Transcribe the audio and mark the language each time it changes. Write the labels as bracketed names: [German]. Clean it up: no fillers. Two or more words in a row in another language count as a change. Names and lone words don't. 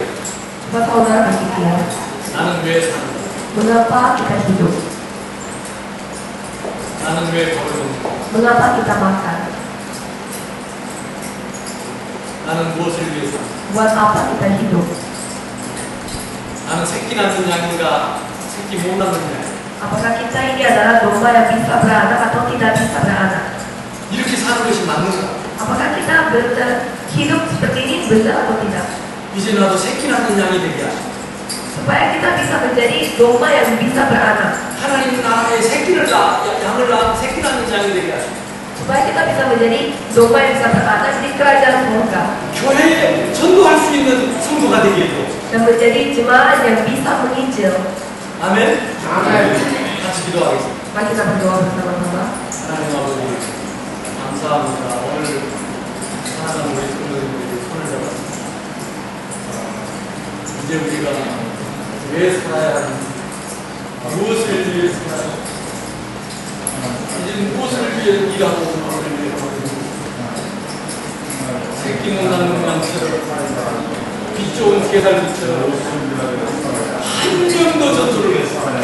[Indonesian] Coba saudara berpikir, [Korean] 나는 왜 사는가? [Indonesian] mengapa kita hidup? [Korean] 나는 왜 밥을 먹는가? [Indonesian] Mengapa kita makan? [Korean] 나는 무엇을 위해 사는가? [Indonesian] Buat apa kita hidup? [Korean] 나는 새끼 낳는 양인가? 새끼 못 낳는 양? [Indonesian] Apakah kita ini adalah domba yang bisa beranak atau tidak bisa beranak? [Korean] 이렇게 사는 것이 맞는가? [Indonesian] Apakah kita hidup seperti ini benar atau tidak? [Korean] 이제 나도 새끼 낳는 양이 되게 하시고 [Indonesian] Supaya kita bisa menjadi domba yang bisa beranak. [Korean] 하나님 나라의 새끼 낳는 양이 되게 하시고 [Indonesian] Supaya kita bisa menjadi domba yang bisa beranak di kerajaan surga. [Korean] 교회에 전도할 수 있는 성도가 되게 해줘. [Indonesian] Dan menjadi jemaat yang bisa menginjil. [Korean] 아멘. 아멘. 같이 기도하겠습니다. [Indonesian] Mari kita berdoa bersama-sama. [Korean] 하나님 아버지 감사합니다. 오늘 사랑하는 우리 성도님들이 손을 잡았습니다. 이제 우리가 왜 살아야 하는지, 무엇을 위해 살아야 하는지, 이제 무엇을 위해 일하고 무엇을 위해 하는지, 새끼는 낳는 양처럼 빛 좋은 계산기처럼 한 점도 전투를 했어.